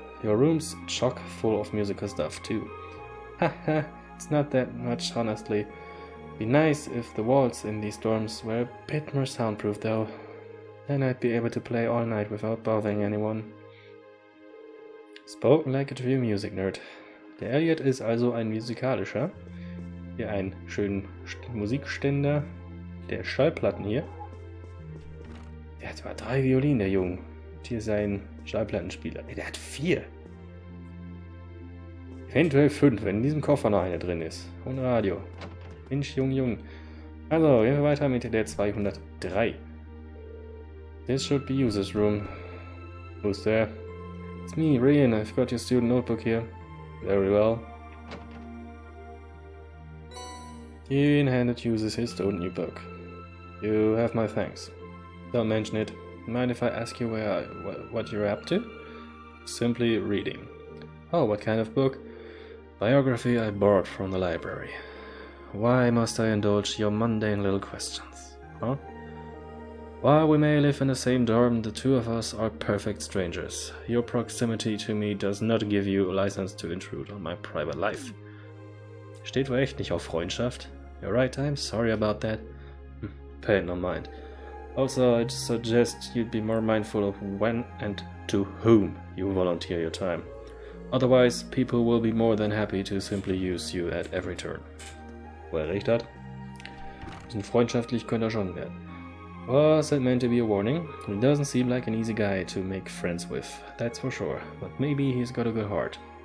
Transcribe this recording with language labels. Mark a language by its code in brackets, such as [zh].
[en] Your room's chock full of musical stuff, too. Haha. It's not that much, honestly. Be nice if the walls in these dorms were a bit more soundproof, though. Then I'd be able to play all night without bothering anyone. Spoken like a true music nerd. [de] Der Elliot ist also ein musikalischer. Hier einen schönen Musikständer. Der Schallplatten hier. Der hat zwar 3 Violinen, der Junge. Und hier sein Schallplattenspieler. Der hat 4. Eventuell 5, wenn in diesem Koffer noch eine drin ist. Und Radio. Mensch, Jung. Also, gehen wir weiter mit der 203. [en] This should be User's room. Who's there? It's me, Rean. I've got your student notebook here. Very well. Rean handed Users his student new book. You have my thanks. Don't mention it. Mind if I ask you what you're up to? Simply reading. Oh, what kind of book? Biography I borrowed from the library. Why must I indulge your mundane little questions, huh? While we may live in the same dorm, the two of us are perfect strangers. Your proximity to me does not give you a license to intrude on my private life. [de] Steht wohl echt nicht auf Freundschaft. [en] You're right, I'm sorry about that. Pay no mind. Also, I'd suggest you'd be more mindful of when and to whom you volunteer your time. Otherwise, people will be more than happy to simply use you at every turn. [de] Wo recht hat. Bisschen freundschaftlich könnte er schon werden. [en] Was it meant to be a warning? He doesn't seem like an easy guy to make friends with, that's for sure. But maybe he's got a good heart.